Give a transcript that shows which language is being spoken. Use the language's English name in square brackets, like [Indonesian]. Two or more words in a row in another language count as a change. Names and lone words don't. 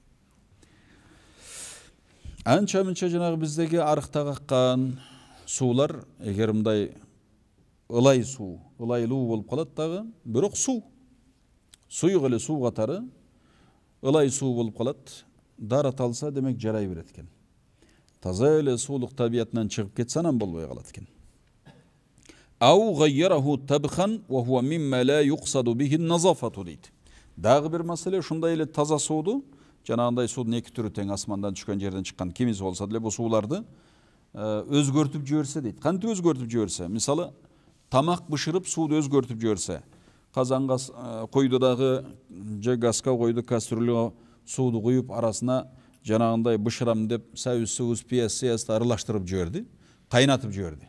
[Kyrgyz] Анча-мынча жанагы биздеги арыкта каккан суулар эгер мындай ылай суу, ылайлуу болуп калат дагы, бирок суу. Суюк эле суу катары ылай суу болуп калат, дараталса демек жарай берет экен. Таза эле суулук табиятынан чыгып кетсе анан болбой калат экен. [Arabic] أو غيره طبخا وهو مما لا يقصد به النظافة дейт. [Kyrgyz] Дагы бир маселе ушундай эле таза сууду, жанагындай суудун эки түрү тең асмандан түшкөн жерден чыккан кимиз болсо деле бу сууларды өзгөртүп жиберсе дейт. Кантип өзгөртүп жиберсе? Мисалы, тамак бышырып сууду өзгөртүп жиберсе, казанга койду дагы же газга койду, кастрюлага сууду куюп арасына жанагындай бышырам деп сабыз, пияз, сыясты аралаштырып жиберди, кайнатып жиберди.